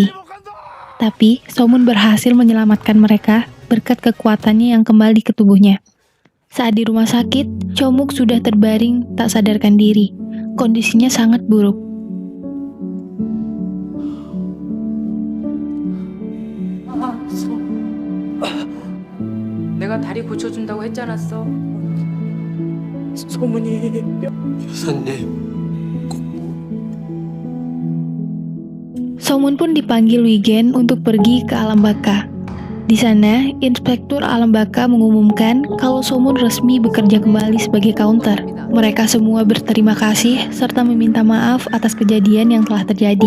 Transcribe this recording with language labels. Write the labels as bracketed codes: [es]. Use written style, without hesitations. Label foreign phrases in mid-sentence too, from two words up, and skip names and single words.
[id] Tapi, So-moon berhasil menyelamatkan mereka berkat kekuatannya yang kembali ke tubuhnya. Saat di rumah sakit, Chomuk sudah terbaring tak sadarkan diri. Kondisinya sangat buruk. [ko] 내가 다리 고쳐준다고 했잖아, 소문이 여사님 [id] So-moon pun dipanggil Wigen untuk pergi ke alam baka. Di sana, Inspektur Alam Baka mengumumkan kalau So-moon resmi bekerja kembali sebagai counter. Mereka semua berterima kasih serta meminta maaf atas kejadian yang telah terjadi.